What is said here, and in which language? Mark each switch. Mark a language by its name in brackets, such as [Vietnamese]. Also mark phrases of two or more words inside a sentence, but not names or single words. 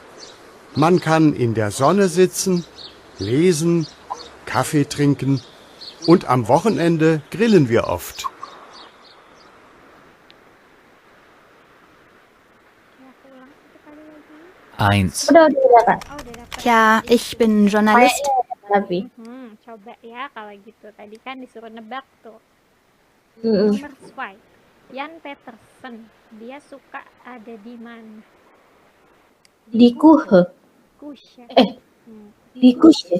[German] Man kann in der Sonne sitzen, lesen, Kaffee trinken und am Wochenende grillen wir oft. Eins. Tja, ich bin Journalist. [Indonesian] Coba ya kalau gitu. Tadi kan disuruh nebak tuh. Nomor 2. Jan Petersen. Dia suka ada di mana? Di Kuhe. Kushe. Di Kushe.